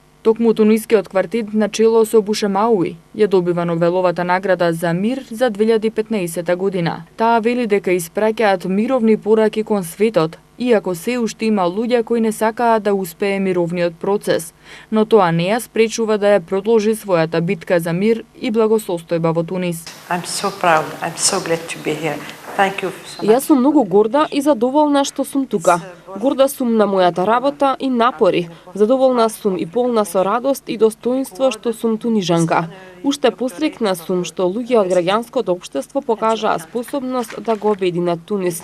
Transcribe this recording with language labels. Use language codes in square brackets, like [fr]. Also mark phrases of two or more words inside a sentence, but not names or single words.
[mk] Токму тунискиот квартет на чело со Бушамауи ја добива Нобеловата награда за мир за 2015 година. Таа вели дека испраќаат мировни пораки кон светот, иако се уште има луѓе кои не сакаат да успее мировниот процес, но тоа не ја спречува да ја продолжи својата битка за мир и благосостојба во Тунис. [en] I'm so proud. I'm so glad to be here. Thank you so much. [mk] Јас сум многу горда и задоволна што сум тука. Горда сум на мојата работа и напори. Задоволна сум и полна со радост и достоинство што сум тунижанка. Уште посрекна сум што луѓе од граѓанското општество покажаа способност да го обединат Тунис.